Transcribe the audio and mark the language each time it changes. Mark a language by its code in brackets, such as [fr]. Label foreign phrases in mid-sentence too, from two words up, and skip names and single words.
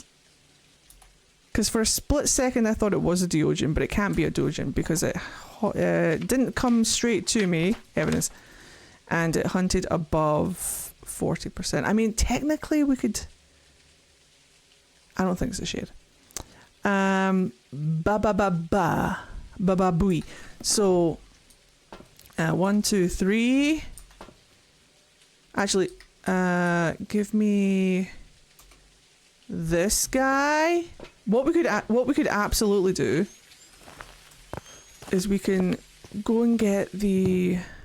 [en] Because for a split second I thought it was a Deogen, but it can't be a Deogen because it didn't come straight to me, evidence, and it hunted above 40%. I mean, technically we could... I don't think it's a shade. Ba-ba-ba-ba-ba-ba-booey. So, 1, 2, 3. Actually, give me this guy. What we could absolutely do is we can go and get the...